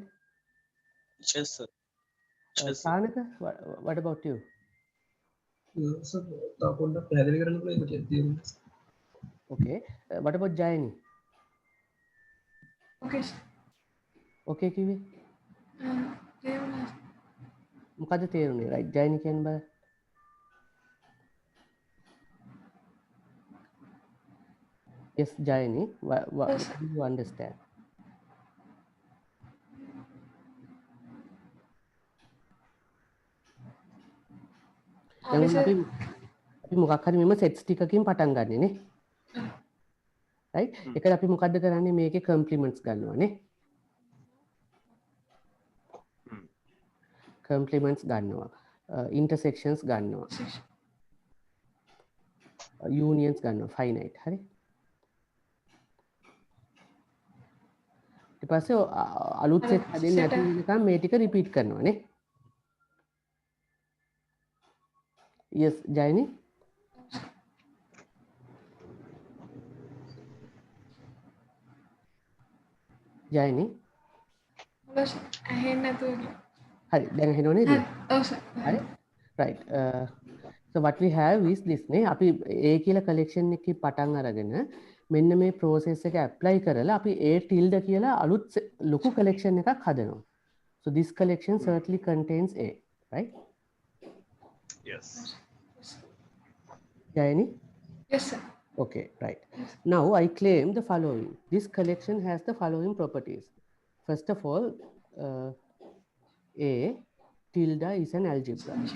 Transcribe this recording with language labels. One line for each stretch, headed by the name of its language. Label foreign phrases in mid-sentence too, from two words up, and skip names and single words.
English: Yes, sir. Yes, sir. Chanaka, what about you?
Sinhala: සර් තව පොඩ්ඩක් පැහැදිලි කරන්න පුළුවන් මට තියෙන්නේ.
English: Okay, what about Jayani?
Sinhala: ඕකේ සර්. Okay කිව්වේ? තේරුණා. මොකද තේරුනේ? right? Jayani කියන්න බෑ.
English: Yes, Jayani, what do you understand?
Sinhala: දැන් අපි සර් අපි මොකක් හරි මෙම sets ටිකකින් පටන් ගන්නෙ නේ. right? ඒකට අපි මොකද්ද කරන්නේ? මේකේ complements ගන්නවා නේ. complements ගන්නවා. intersections ගන්නවා. unions ගන්නවා. finite. හරි? ඊට පස්සේ අලුත් set හදෙන්නේ නැති වෙනකම් මේ ටික repeat කරනවා නේ.
English: yes, Jayani? Jayani?
Sinhala: ඔව් සර්. ඇහෙන්නේ නැතුව ගියා. හරි, දැන් ඇහෙනව නේද? හරි. ඔව් සර්. හරි?
English: right. So what we have is this නේ.
Sinhala: අපි A කියලා collection එකකින් පටන් අරගෙන මෙන්න මේ process එක apply කරලා අපි
English: A tilde
Sinhala: කියලා අලුත් ලොකු collection එකක් හදනවා.
English: So this collection certainly contains A, right? Yes. Jayani? Yes sir. Okay, right. Now I claim the following. This collection has the following properties. First of all, A tilde is an algebra.